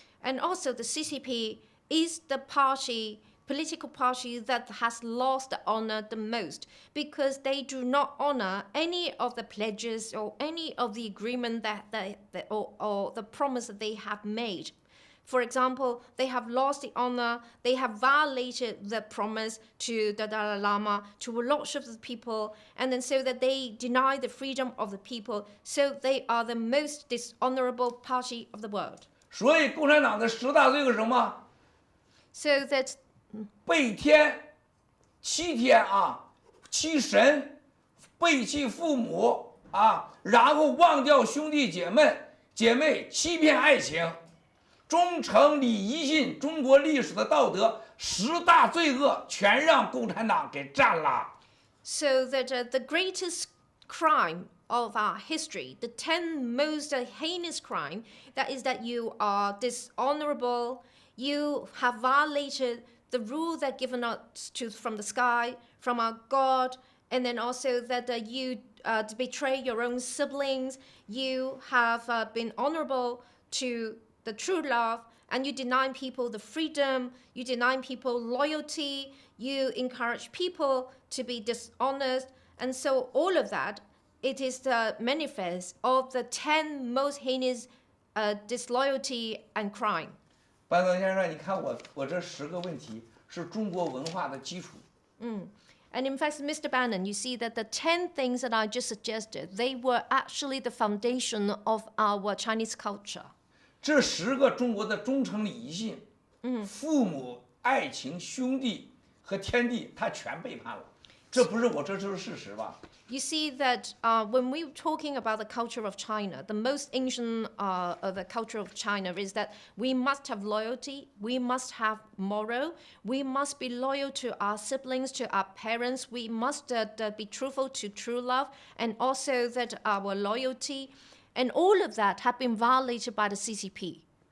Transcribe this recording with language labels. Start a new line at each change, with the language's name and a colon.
English: And also the CCP is the political party that has lost the honor the most because they do not honor any of the pledges or any of the agreement or the promise that they have made. For example, they have lost the honor, they have violated the promise to the Dalai Lama, to a lot of the people, and then so that they deny the freedom of the people, so they are the most dishonorable party of the world.
Chinese: 所以共产党的10大罪恶是什么？
English: So that
Chinese: 背天、欺天啊，欺神，背弃父母啊，然后忘掉兄弟姐妹，欺骗爱情。忠诚、礼仪信，中国历史的道德10大罪恶全让共产党给占了。
English: So that the greatest crime of our history, the 10 most heinous crime, that is that you are dishonorable, you have violated the rule that given us from the sky, from our God, and then also that you betray your own siblings, you have been honorable to the true love, and you deny people the freedom, you deny people loyalty, you encourage people to be dishonest, and so all of that, it is the manifest of the 10 most heinous disloyalty and crime.
Chinese: 班德先生，你看我这10个问题是中国文化的基础。
English: And in fact, Mr. Bannon, you see that the 10 things that I just suggested, they were actually the foundation of our Chinese culture.
Chinese: 这10个中国的忠诚、礼仪信，父母、爱情、兄弟和天地，他全背叛了。这就是事实吧？
English: You see that when we're talking about the culture of China, the most ancient of the culture of China is that we must have loyalty, we must have moral, we must be loyal to our siblings, to our parents, we must be truthful to true love, and also that our loyalty, and all of that have been violated by the CCP.